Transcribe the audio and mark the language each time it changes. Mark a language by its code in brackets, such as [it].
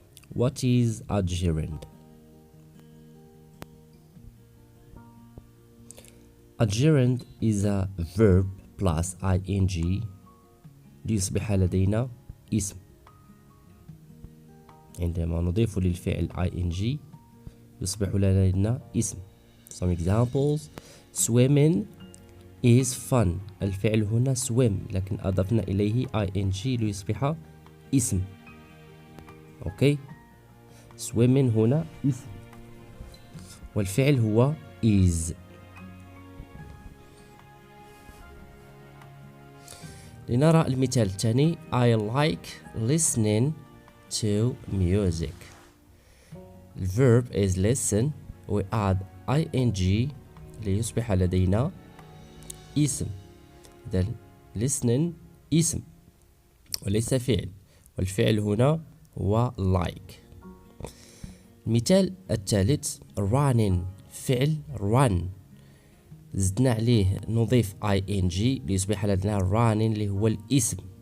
[en] What is a gerund? A gerund is a verb plus ing [ar] ليصبح لدينا اسم. عندما نضيف للفعل ing يصبح لدينا اسم. [en] Some examples: swimming is fun. [ar] الفعل هنا swim لكن أضفنا إليه ing ليصبح اسم. أوكي، swimming هنا اسم والفعل هو is. لنرى المثال الثاني. [en] I like listening to music. The verb is listen. We add ing [ar] ليصبح لدينا اسم. إذن listening اسم وليس فعل، والفعل هنا هو like. المثال الثالث running، فعل run زدنا عليه نضيف ing ليصبح لدينا running اللي هو الاسم.